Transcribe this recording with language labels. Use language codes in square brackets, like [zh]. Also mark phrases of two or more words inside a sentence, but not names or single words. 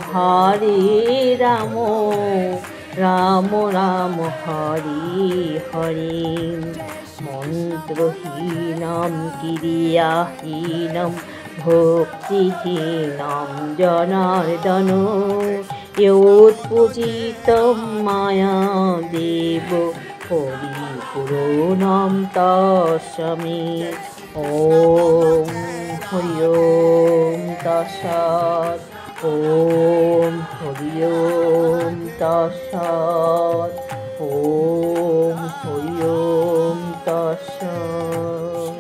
[sa] রাম রাম হরে হরে মন্ত্রহীনম ক্রিয়াহীনম ভক্তিহীনম জনার্দন ইয়োৎপূজিতম মায়া দেব পরিপূর্ণম তস্মৈ। ওম হরি ওম তৎসৎ। ওম হরি ওম তৎসৎ। ওম ওম তৎসৎ।